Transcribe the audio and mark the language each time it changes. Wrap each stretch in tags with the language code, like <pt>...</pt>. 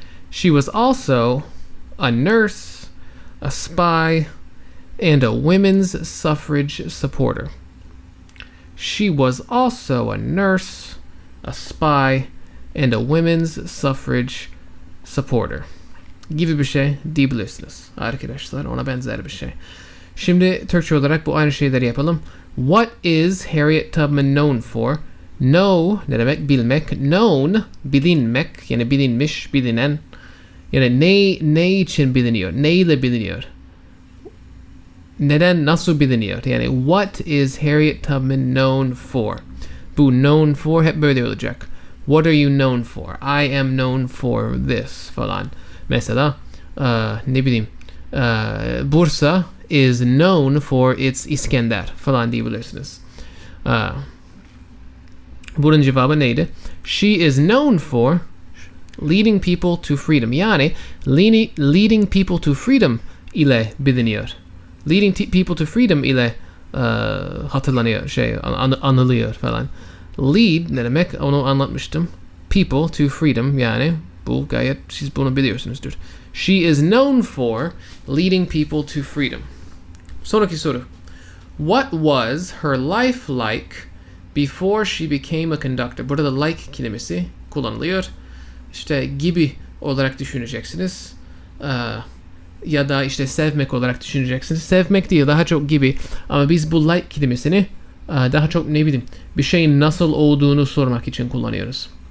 <en>She was also a nurse, a spy, and a women's suffrage supporter. She was also a nurse, a spy, and a women's suffrage supporter.</en> <tr>Gibi bir şey diyebilirsiniz arkadaşlar. Ona benzer bir şey. Şimdi Türkçe olarak bu aynı şeyleri yapalım.</tr> <en>What is Harriet Tubman known for?</en> <tr>Know ne demek? Bilmek. Known, bilinmek. Yani bilinmiş, bilinen. Yani ne için biliniyor? Neyle biliniyor? Neden, nasıl biliniyor? Yani</tr> <en>what is Harriet Tubman known for?</en> <tr>Bu</tr> <en>known for</en> <tr>hep böyle olacak.</tr> <en>What are you known for? I am known for this falan.</en> <tr>Mesela ne bileyim Bursa</tr> <en>is known for its</en> <tr>İskender falan diyebilirsiniz. Bunun cevabı neydi?</tr> <en>She is known for leading people to freedom.</en> <tr>Yani</tr> <en>leading people to freedom</en> <tr>ile biliniyor.</tr> <en>Leading people to freedom</en> <tr>ile hatırlanıyor, anılıyor falan. Lead ne demek? Onu anlatmıştım.</tr> <en>People to freedom</en> <tr>yani bu gayet siz bunu biliyorsunuzdur.</tr> <en>She is known for leading people to freedom.</en> <tr>Sonraki soru.</tr> <en>What was her life like before she became a conductor?</en> <tr>Burada da like kelimesi kullanılıyor. İşte gibi olarak düşüneceksiniz. Ya da işte sevmek olarak düşüneceksiniz. Sevmek değil, daha çok gibi. Ama biz bu like kelimesini daha çok ne bileyim bir şeyin nasıl olduğunu sormak için kullanıyoruz.</tr>